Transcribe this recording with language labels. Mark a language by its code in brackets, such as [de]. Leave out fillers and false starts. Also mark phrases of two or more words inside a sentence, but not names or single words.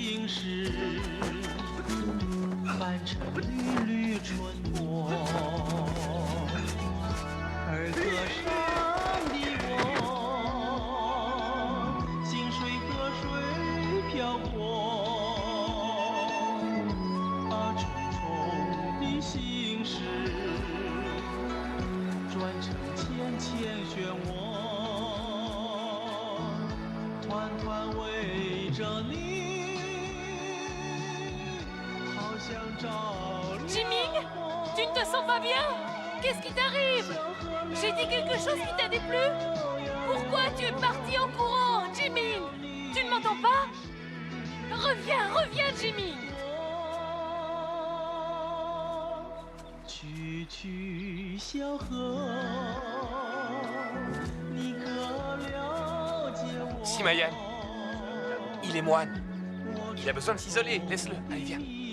[zh] 事，满城缕缕春波，儿歌上的我，星水河水漂泊，啊，重重的心事，转成浅浅漩涡。团团围着你，好像着了 [fr] Jiming, tu ne te sens pas bien? Qu'est-ce qui t'arrive? J'ai dit quelque chose qui t'a déplu? Pourquoi tu es parti en courant, Jiming? Tu ne m'entends pas? Reviens, reviens, Jiming! [zh] 曲曲小河，你可了解我？ [fr] Simayan, il est moine. Il a besoin de s'isoler. Laisse-le. Allez, viens.